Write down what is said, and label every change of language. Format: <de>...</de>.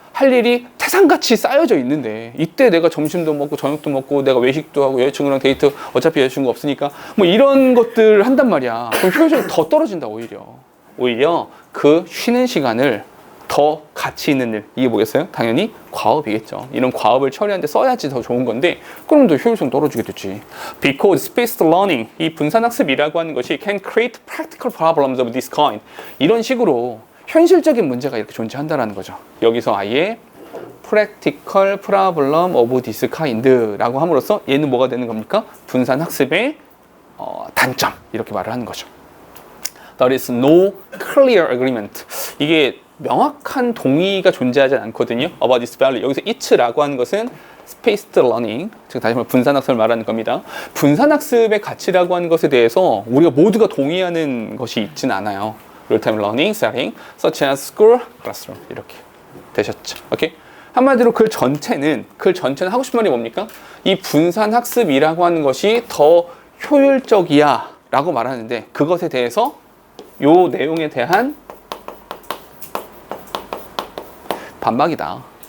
<ko>할 일이 태산같이 쌓여져 있는데 이때 내가 점심도 먹고 저녁도 먹고 내가 외식도 하고 여자친구랑 데이트 어차피 여자친구 없으니까 뭐 이런 것들 한단 말이야. 그럼 효율성이 더 떨어진다 오히려 그 쉬는 시간을 더 가치 있는 일, 이게 뭐겠어요? 당연히 과업이겠죠. 이런 과업을 처리하는데 써야지 더 좋은 건데 그럼 더 효율성 떨어지게 되지.</ko> <en>Because spaced learning,</en> <ko>이 분산학습이라고 하는 것이</ko> <en>can create practical problems of this kind.</en> <ko>이런 식으로 현실적인 문제가 이렇게 존재한다는 거죠. 여기서 아예</ko> <en>practical problem of this kind</en> <ko>라고 함으로써 얘는 뭐가 되는 겁니까? 분산학습의 단점, 이렇게 말을 하는 거죠.</ko> <en>There is no clear agreement.</en> <ko>이게 명확한 동의가 존재하지 않거든요.</ko> <en>about this value.</en> <ko>여기서 it라고 하는 것은 spaced learning, 즉 다시 말해 분산학습을 말하는 겁니다. 분산학습의 가치라고 하는 것에 대해서 우리가 모두가 동의하는 것이 있진 않아요.</ko> <en>real-time learning setting, such as school, classroom</en> <ko>이렇게 되셨죠. 오케이? 한마디로 글 전체는 하고 싶은 말이 뭡니까? 이 분산학습이라고 하는 것이 더 효율적이야 라고 말하는데 그것에 대해서 요 내용에 대한 반박이다.</ko>